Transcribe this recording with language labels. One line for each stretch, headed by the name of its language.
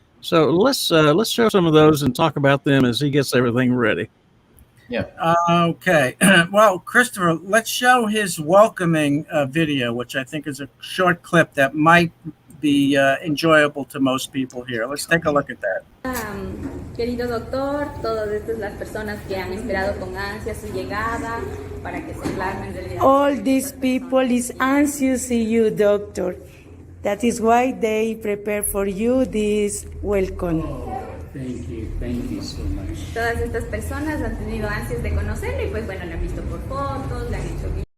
English: So let's show some of those and talk about them as he gets everything ready. Yeah. Okay. Well, Christopher, let's show his welcoming video, which I think is a short clip that might be enjoyable to most people here. Let's take a look at that.
Spanish: Querido doctor, todas estas las personas que han esperado con ansia su llegada para que se plasme en realidad.
English: All these people is anxious to see you, doctor. That is why they prepare for you this welcome. Thank you so much.
Spanish: Todas estas personas han tenido ansias de conocerlo y pues bueno, lo han visto por fotos, le han hecho.